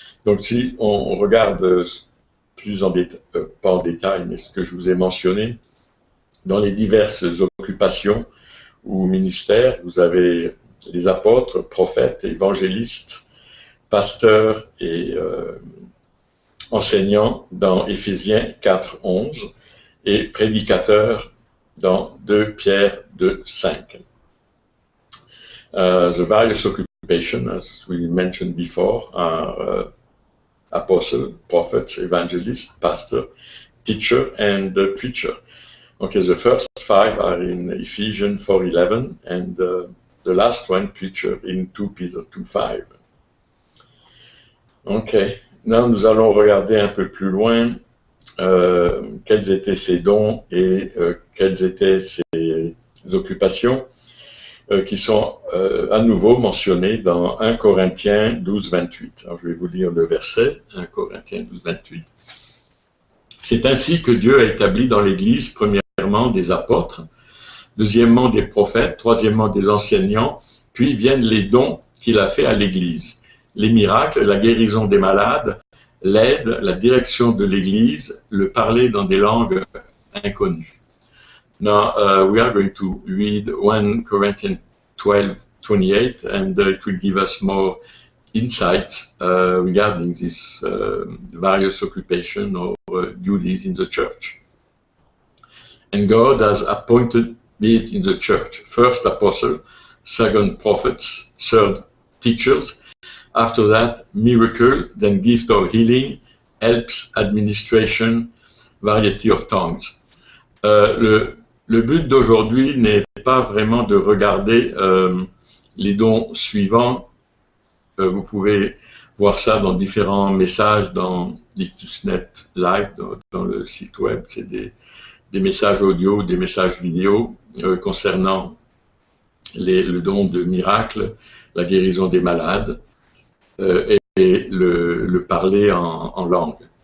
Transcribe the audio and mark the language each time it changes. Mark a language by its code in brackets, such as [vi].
[fr] Donc si on regarde plus pas en détail, mais ce que je vous ai mentionné, dans les diverses occupations ou ministères, vous avez les apôtres, prophètes, évangélistes, pasteurs et enseignants dans Éphésiens 4:11 et prédicateurs dans 2 Pierre 2:5. [en] The various occupations, as we mentioned before, are apostle, prophets, evangelist, pastor, teacher, and preacher. Okay, the first 5 are in Ephesians 4:11, and the last one, preacher, in 2 Peter 2:5. [fr] Ok, là nous allons regarder un peu plus loin quels étaient ses dons et quelles étaient ses occupations qui sont à nouveau mentionnées dans 1 Corinthiens 12:28. Alors je vais vous lire le verset, 1 Corinthiens 12:28. C'est ainsi que Dieu a établi dans l'Église, premièrement des apôtres, deuxièmement des prophètes, troisièmement des enseignants, puis viennent les dons qu'il a fait à l'Église. Les miracles, la guérison des malades, l'aide, la direction de l'Église, le parler dans des langues inconnues. [en] Now, we are going to read 1 Corinthians 12:28, and it will give us more insights regarding these various occupations or duties in the church. And God has appointed it in the church. First apostle, second prophets, third teachers, after that, miracle, then gift of healing, helps, administration, variety of tongues. [fr] Le but d'aujourd'hui n'est pas vraiment de regarder les dons suivants. Vous pouvez voir ça dans différents messages dans l'Ictusnet Live, dans le site web. C'est des messages audio, des messages vidéo concernant le don de miracle, la guérison des malades, et le parler en langue.